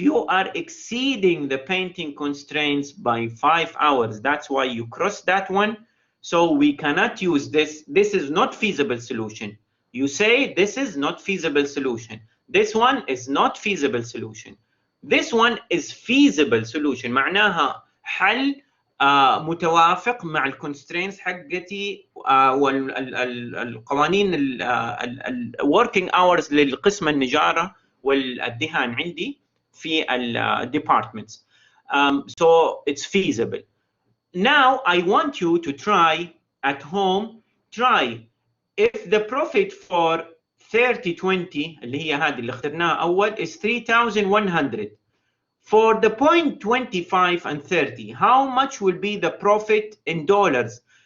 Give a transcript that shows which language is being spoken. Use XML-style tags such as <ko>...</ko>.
<en>You are exceeding the painting constraints by 5 hours. That's why you cross that one. So we cannot use this. This is not feasible solution. You say this is not feasible solution. This one is not feasible solution. This one is feasible solution.</en> <ar>معناها حل متوافق مع الكونسترينتس حقتي والقوانين الوركينج اورز للقسم النجاره والدهان عندي في الديبارتمنتس.</ar> <en>So it's feasible. Now I want you to try at home. Try if the profit for 30/20</en> <ar>اللي هي هذه اللي اخترناها أول</ar> <en>is 3,100. For the point 25 and 30, how much will be the profit in dollars?</en>